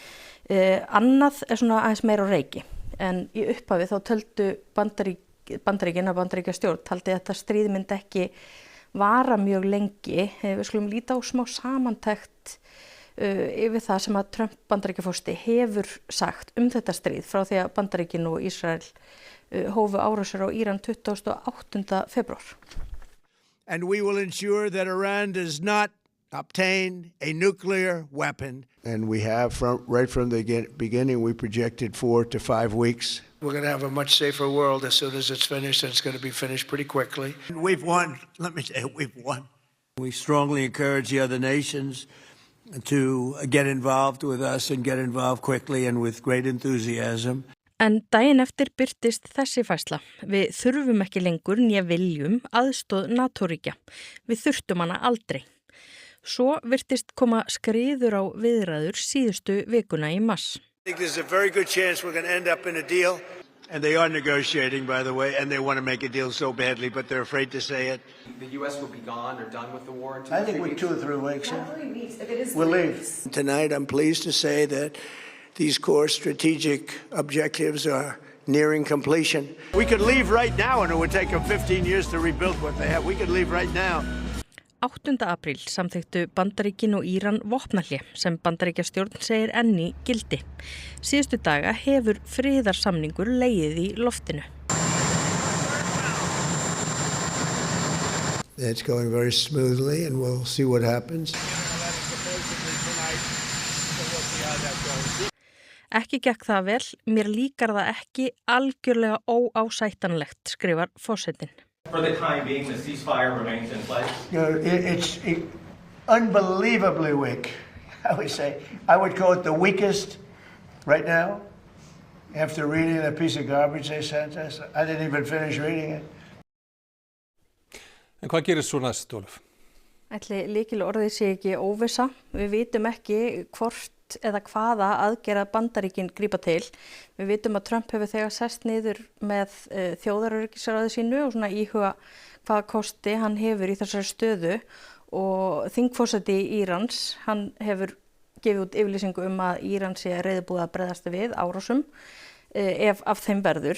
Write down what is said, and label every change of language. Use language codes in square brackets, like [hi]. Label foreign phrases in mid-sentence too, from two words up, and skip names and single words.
[is] Annað svona aðeins meira á reiki, en í upphafi þá töldu Bandaríkjastjórn taldi að þetta stríð myndi ekki vara mjög lengi. Við skulum líta á smá samantekt yfir það sem að Trump Bandaríkjaforseti hefur sagt þetta stríð frá því að Bandaríkin og Ísrael hófu árásir á Íran 28. febrúar. [en] And we will ensure that Iran does not obtain a nuclear weapon. And we have, right from the beginning, we projected 4 to 5 weeks. We're going to have a much safer world as soon as it's finished, and it's going to be finished pretty quickly. We've won. Let me say, we've won. We strongly encourage the other nations to get involved with us and get involved quickly and with great enthusiasm. [is] En daginn eftir birtist þessi færsla. Við þurfum ekki lengur né viljum aðstoð NATO-ríkja. Við þurftum hana aldrei. Svo virtist koma skriður á viðræður síðustu vikuna í mars. [en] I think there's a very good chance we're going to end up in a deal. And they are negotiating, by the way, and they want to make a deal so badly, but they're afraid to say it. The U.S. will be gone or done with the war in 2 I think we're 2 or 3 weeks. Not 3 weeks. If it is we'll leave. Tonight, I'm pleased to say that these core strategic objectives are nearing completion. We could leave right now and it would take them 15 years to rebuild what they have. We could leave right now. [is] 8. apríl samþykktu Bandaríkin og Íran vopnahlé sem Bandaríkjastjórn segir enn í gildi. Síðustu daga hefur friðarsamningur legið í loftinu. [en] It's going very smoothly and we'll see what happens. [is] Ekki gekk það vel, mér líkar það ekki, algjörlega óásættanlegt, skrifar forsetinn. [en] For the time being, the ceasefire remains in place. It's unbelievably weak, I would say. I would call it the weakest right now. After reading the piece of garbage they sent us, I didn't even finish reading it. [is] En hvað gerist svo næst, Ólöf? Ætli lykilorðið sé ekki óvissa. Við vitum ekki hvort eða hvaða aðgerða Bandaríkin grípa til. Við vitum að Trump hefur þegar sest niður með þjóðaröryggisráði sínu og svona íhuga hvaða kosti hann hefur í þessari stöðu og þingforseti Írans, hann hefur gefið út yfirlýsingu að Íran sé reiðubúið að bregðast við árásum ef af þeim verður.